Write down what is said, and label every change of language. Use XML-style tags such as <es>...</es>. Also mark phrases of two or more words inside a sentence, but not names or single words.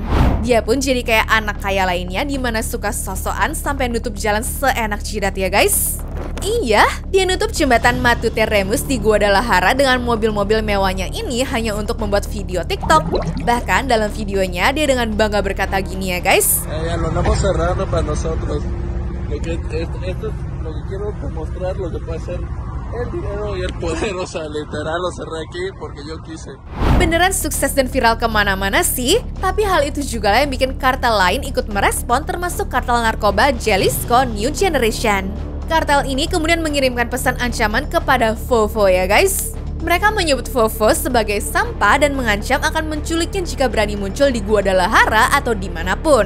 <id>Dia pun jadi kayak anak kaya lainnya di mana suka sosokan sampai nutup jalan seenak jidat ya guys. Iya, dia nutup jembatan Matute Remus di Guadalajara dengan mobil-mobil mewahnya ini hanya untuk membuat video TikTok. Bahkan dalam videonya dia dengan bangga berkata gini ya guys.</id> <es>Lo que quiero demostrar lo que puede ser el dinero y el poder, o sea, literal lo cerré aquí porque yo quise.</es> <id>Beneran sukses dan viral kemana-mana sih, tapi hal itu juga lah yang bikin kartel lain ikut merespon, termasuk kartel narkoba Jalisco New Generation. Kartel ini kemudian mengirimkan pesan ancaman kepada Fofo ya guys. Mereka menyebut Fofo sebagai sampah dan mengancam akan menculiknya jika berani muncul di Guadalajara atau dimanapun.</id>